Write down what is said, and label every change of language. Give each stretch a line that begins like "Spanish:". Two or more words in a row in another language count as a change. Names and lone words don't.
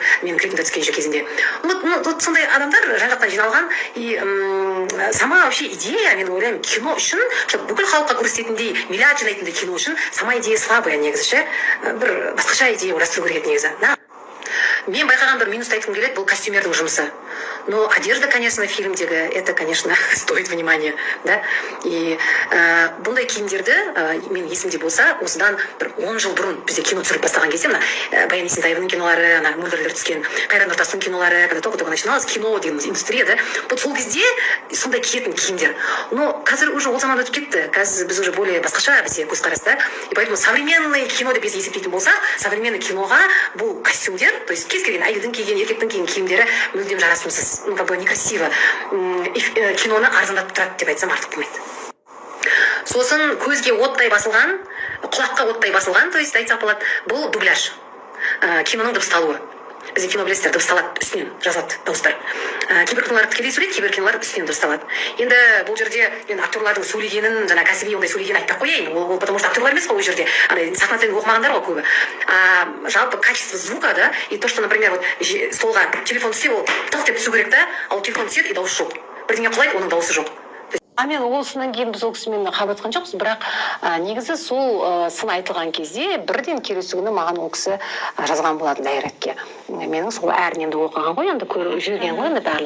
Kazakh: Мен клипімді түскен кезінде. Вот сондай адамдар жан-жақтан жиналған
Russian: и сама вообще идея,
Kazakh: мен ойлаймын, кино үшін, бүкіл халыққа көрсететіндей, миллиард жинайтындай кино үшін
Russian: сама идея слабая
Kazakh: негізі, бір басқаша идея ойластыру керек еді негізі. Мен байқаған бір минусты айтқым келеді, бұл костюмердің жұмысы.
Russian: Но одежда, конечно, в фильмдегі, это, конечно, стоит внимания, да.
Kazakh: И бұндай киімдерді, мен есімде болса, осыдан бір 10 жыл бұрын бізде кино түсіріп бастаған кезде, Баян Есентаеваның кинолары, Мөлдірлер түскен, Қайрат Нұртастың кинолары,
Russian: когда только начиналось кино деген индустрия, да.
Kazakh: Вот сол кезде сондай киетін киімдер. Но қазір уже ол заман өтіп кетті. Қазір біз
Russian: уже более
Kazakh: басқаша бізде көзқарас, да.
Russian: И поэтому современный кино
Kazakh: деп есептейтін болсақ, современный киноға бұл костюмдер,
Russian: то есть
Kazakh: кез келген әйелдің киген, еркектің киген киімдері мүлдем жарасымсыз.
Russian: Как бы некрасиво.
Kazakh: Киноны арзандатып тұрады деп айтсам артық болмайды. Сосын көзге оттай басылған, құлаққа оттай басылған,
Russian: то есть
Kazakh: айтсақ болады, бұл дубляж. Киноның дыбысталуы. Бізде кино білесіздер, дыбысталады, үстінен жазады дауыстар. Кейбір кинолар тікелей сөйлейді, кейбір кинолар үстінен дыбысталады. Енді бұл жерде мен актерлардың сөйлегенін, жаңа кәсіби ондай сөйлегенін айтпай қояйын. Ол
Russian: потому что
Kazakh: актерлар емес қой ол жерде. Сахнадан оқымағандар ғой көбі. Жалпы
Russian: качество звука, да, и то, что, например, вот
Kazakh: столға телефон түссе, ол тық деп түсу керек, да, ал телефон түседі и дауыс жоқ. бірдеңе құлайды, оның дауысы жоқ. Мен осынан кейін біз ол кісімен қабылдасқан жоқпыз, бірақ негізі сол сын айтылған кезде бірден келесі күні маған ол кісі жазған болатын дайректке. Менің сол әрін енді оқыған ғой, енді көріп жүрген ғой енді барлығы.